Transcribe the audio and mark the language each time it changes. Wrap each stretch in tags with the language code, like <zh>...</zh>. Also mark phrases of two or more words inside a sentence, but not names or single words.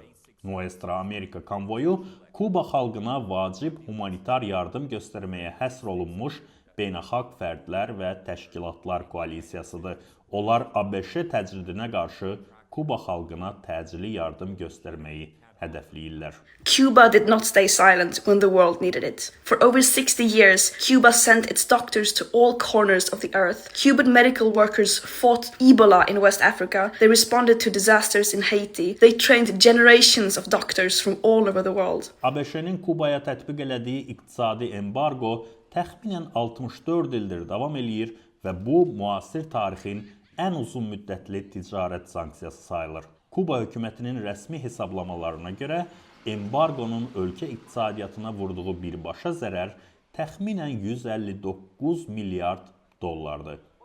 <az>Nuestra Amerika konvoyu Kuba xalqına vacib humanitar yardım göstərməyə həsr olunmuş beynəlxalq fərdlər və təşkilatlar koalisiyasıdır. Onlar ABŞ təcridinə qarşı Kuba xalqına təcili yardım göstərməyi hədəfləyirlər.</az> <en>Cuba did not stay silent when the world needed it. For over 60 years, Cuba sent its doctors to all corners of the earth. Cuban medical workers fought Ebola in West Africa. They responded to disasters in Haiti. They trained generations of doctors from all over the world.</en> <az>ABŞ-nin Kubaya tətbiq elədiyi iqtisadi embargo təxminən 64 ildir davam eləyir və bu, müasir tarixin ən uzun müddətli ticarət sanksiyası sayılır. Kuba hökumətinin rəsmi hesablamalarına görə embargonun ölkə iqtisadiyyatına vurduğu birbaşa zərər təxminən 159 milyard dollardır.</az>